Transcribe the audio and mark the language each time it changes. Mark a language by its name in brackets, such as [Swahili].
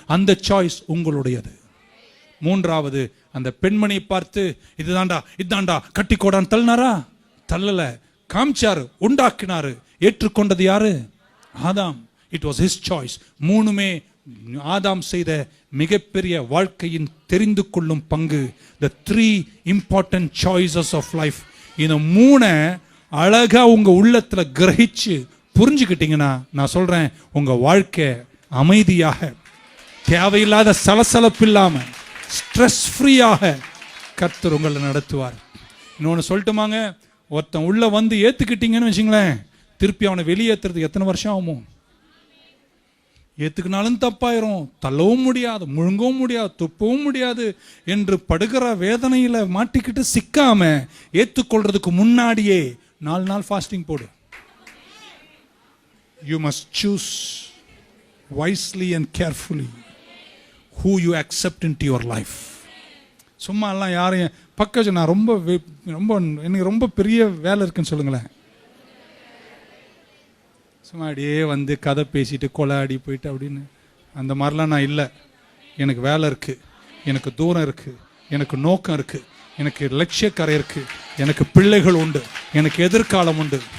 [Tamil] அந்த சாய்ஸ் உங்களுடையது. 3வது, அந்த பெண்மணியை பார்த்து இதாண்டா கட்டிக்கோடான்னு தள்ளினாரா? தள்ளல, காமிச்சாரு, உண்டாக்கினாரு. ஏற்றுக்கொண்டது யாரு? ஆதாம். [English] It was his choice. [Tamil] 3மே ஆதாம் செய்த மிகப்பெரிய வாழ்க்கையின் தெரிந்து கொள்ளும் பங்கு. [English] The 3 important choices of life. [Tamil] இந்த 3 அழகா உங்க உள்ளத்துல கிரகிச்சு புரிஞ்சுக்கிட்டீங்கன்னா நான் சொல்றேன், உங்க வாழ்க்கை அமைதியாக, தேவையில்லாத சலசலப்பு இல்லாம, ஸ்ட்ரெஸ் ஃப்ரீயாக கர்த்தர் உங்களை நடத்துவார். இன்னொன்று சொல்லட்டுமாங்க, ஒருத்தன் உள்ள வந்து ஏத்துக்கிட்டீங்கன்னு வச்சுங்களேன், திருப்பி அவனை வெளியேற்றுறதுக்கு எத்தனை வருஷம் ஆகுமோ? ஏத்துக்கினாலும் தப்பாயிரும், தள்ளவும் முடியாது, முழுங்கவும் முடியாது, துப்பவும் முடியாது என்று படுகிற வேதனையில மாட்டிக்கிட்டு சிக்காம ஏத்துக்கொள்றதுக்கு முன்னாடியே 4 நாள் ஃபாஸ்டிங் போடு. [English] You must choose wisely and carefully who you accept into your life. [Tamil] சும்மா எல்லாம் யாரையும் பக்கம் நான் ரொம்ப எனக்கு ரொம்ப பெரிய வேலை இருக்குன்னு சொல்லுங்களேன். சும்மா அப்படியே வந்து கதை பேசிட்டு கொலாடி போயிட்டு அப்படின்னு அந்த மாதிரிலாம் நான் இல்லை. எனக்கு வேலை இருக்குது, எனக்கு தூரம் இருக்குது, எனக்கு நோக்கம் இருக்குது, எனக்கு லட்சியக்கரை இருக்குது, எனக்கு பிள்ளைகள் உண்டு, எனக்கு எதிர்காலம் உண்டு.